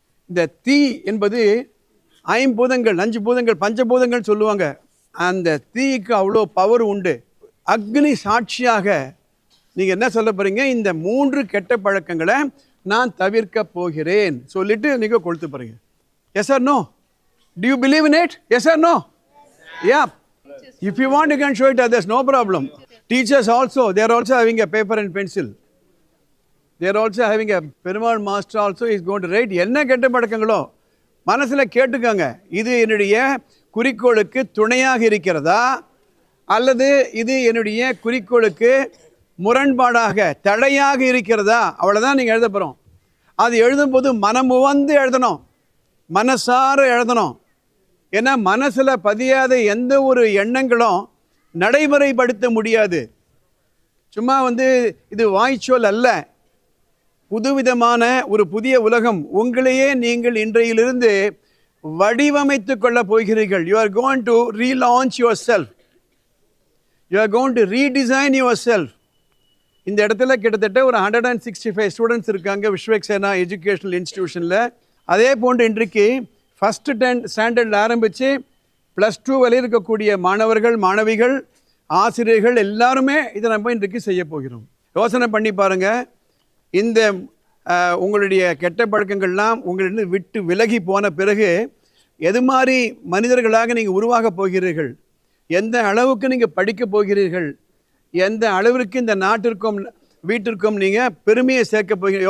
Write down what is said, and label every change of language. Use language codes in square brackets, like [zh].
[ta] இந்த தீ என்பது 5 பூதங்கள், 5 பூதங்கள், பஞ்சபூதங்கள் சொல்லுவாங்க. அந்த தீக்கு அவ்வளோ பவர் உண்டு. அக்னி சாட்சியாக நீங்கள் என்ன சொல்ல போகிறீங்க, இந்த 3 கெட்ட பழக்கங்களை நான் தவிர்க்க போகிறேன் சொல்லிட்டு நீங்கள் கொளுத்த போகிறீங்க. [en] Yes or no? Do you believe in it? Yes or no? Yeah. If you want, you can show it others, no problem. Teachers also, they are also having a paper and pencil. They are also having a Perumal master also is going to write. [ta] என்ன கெட்ட பழக்கங்களோ மனசில் கேட்டுக்கோங்க. இது என்னுடைய குறிக்கோளுக்கு துணையாக இருக்கிறதா, அல்லது இது என்னுடைய குறிக்கோளுக்கு முரண்பாடாக தடையாக இருக்கிறதா, அவ்வளோதான் நீங்கள் எழுத போகிறோம். அது எழுதும்போது மனமுவந்து எழுதணும், மனசார எழுதணும். ஏன்னா மனசில் பதியாத எந்த ஒரு எண்ணங்களும் நடைமுறைப்படுத்த முடியாது. சும்மா இது வாய்ச்சொல் அல்ல, புதுவிதமான ஒரு புதிய உலகம் உங்களையே நீங்கள் இன்றையிலிருந்து வடிவமைத்து கொள்ள போகிறீர்கள். [en] You are going to relaunch yourself. You are going to redesign yourself. [ta] இந்த இடத்துல கிட்டத்தட்ட ஒரு 165 ஸ்டூடெண்ட்ஸ் இருக்காங்க விஸ்வக்சேனா எஜுகேஷனல் இன்ஸ்டிடியூஷனில். அதே போன்று இன்றைக்கு ஃபஸ்ட்டு 10 ஸ்டாண்டர்டில் ஆரம்பித்து +2 வரை இருக்கக்கூடிய மாணவர்கள் மாணவிகள், ஆசிரியர்கள் எல்லாருமே இதை நம்ம இன்றைக்கு செய்ய போகிறோம். யோசனை பண்ணி பாருங்கள், இந்த உங்களுடைய கெட்ட பழக்கங்கள்லாம் உங்களிடம் விட்டு விலகி போன பிறகு எது மாதிரி மனிதர்களாக நீங்கள் உருவாக போகிறீர்கள், எந்த அளவுக்கு நீங்கள் படிக்க போகிறீர்கள், எந்த அளவிற்கு இந்த நாட்டிற்கும் வீட்டிற்கும் நீங்கள் பெருமையை சேர்க்க போகிறீங்க.